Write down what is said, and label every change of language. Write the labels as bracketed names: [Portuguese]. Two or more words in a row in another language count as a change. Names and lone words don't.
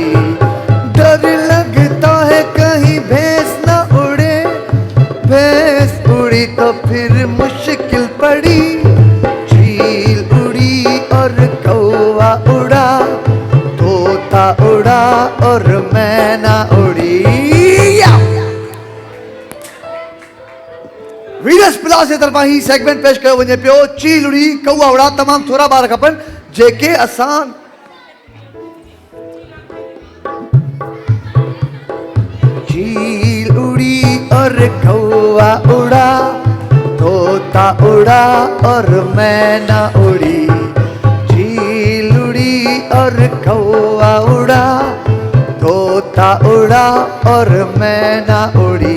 [Urdu] ڈر لگتا ہے کہیں بھینس نہ اڑے، بھینس اڑی تو پھر مشکل پڑی. چیل اڑی اور کوا اڑا، طوطا اڑا اور مینا اڑی. [Sindhi] वीरस प्लास जे तरफां ही सेगमेंट पेश कयो वञे पियो [Urdu] چیل اڑی کوا اڑا. [Sindhi] तमाम थोड़ा ॿार खपनि जेके असां [Urdu] چیل اڑی اور کوا اڑا، طوطا اڑا اور مینا اڑی، چیل اڑی اور کوا اڑا، طوطا اڑا اور مینا اڑی.